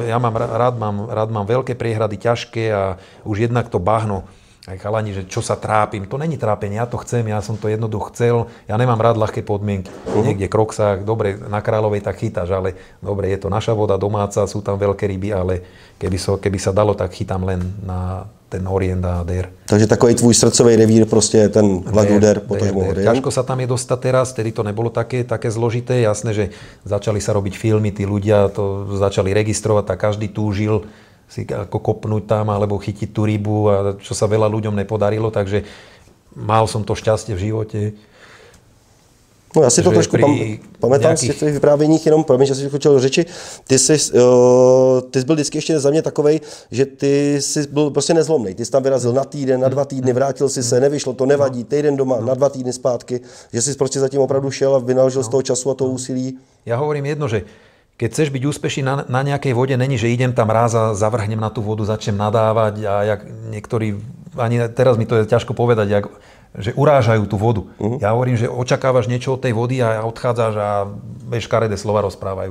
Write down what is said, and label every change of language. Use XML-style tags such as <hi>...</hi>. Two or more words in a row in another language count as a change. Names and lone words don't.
<sk>Ja rád mám veľké priehrady, ťažké a už jednak to bahno. Aj chalani, že čo sa trápim. To není trápenie, ja to chcem, ja som to jednoducho chcel. Ja nemám rád ľahké podmienky. Niekde kroksák, dobre, na Kráľovej tak chytáš, ale dobre, je to naša voda domáca, sú tam veľké ryby, ale keby sa dalo, tak chytám len na ten orient a dér.</sk> <cs>Takže takový tvůj srdcový revír, prostě ten Lac-du-Der, potažmo orient.</cs> <sk>Ťažko sa tam je dostať teraz, tedy to nebolo také zložité. Jasné, že začali sa robiť filmy, tí ľudia to začali registrovať, tak každý túžil si ako kopnúť tam alebo chytiť tú rybu, a čo sa veľa ľuďom nepodarilo, takže mal som to šťastie v živote.</sk> <cs>No já si to trošku pamätám z těch vyprávěních, jenom promiň, že jsi skočil do řeči. Ty jsi byl vždycky ještě za mě takovej, že ty jsi byl prostě nezlomný. Ty jsi tam vyrazil na týden, na 2 týdny, vrátil si se, nevyšlo, to nevadí, týden doma, na 2 týdny zpátky, že jsi prostě zatím opravdu šel a vynaložil z toho času a toho úsilí.</cs> <sk>Ja hovorím jedno, že keď chceš byť úspešný na nejakej vode, není, že idem tam raz a zavrhnem na tú vodu, začnem nadávať a jak niektorí, ani teraz mi to je ťažko povedať, že urážajú tú vodu. Ja hovorím, že očakávaš niečo od tej vody a odchádzaš a škaredé slova rozprávajú.</sk>